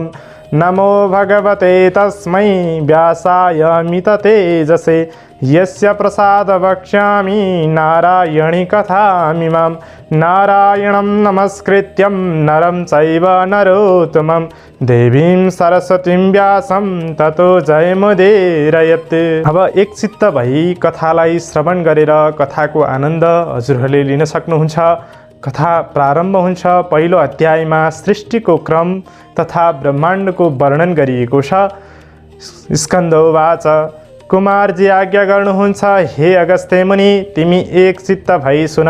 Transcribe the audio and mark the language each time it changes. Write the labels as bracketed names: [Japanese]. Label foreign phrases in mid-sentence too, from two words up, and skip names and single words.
[Sanskrit] नमो भगवते तस्मै व्यासाय अमिततेजसे यस्य प्रसाद वक्ष्यामि नारायणी कथामिमां। नारायणं नमस्कृत्यं नरं चैव नरोत्तमं देवीं सरस्वतीं व्यासं ततो जयमुदीरयेत्। [Nepali] अब एकचित्त भई कथालाई श्रवण गरेर कथाको आनन्द हजुरहरूले लिन सक्नुहुन्छ। कथा प्रारम्भ हुन्छ। पहिलो अध्यायमा सृष्टिको क्रम तथा ब्रह्माण्डको वर्णन गरिएको छ। स्कन्दोवाच कुमारजी आज्ञा गर्नुहुन्छ, हे अगस्त्य मुनि, तिमी एक चित्त भई सुन।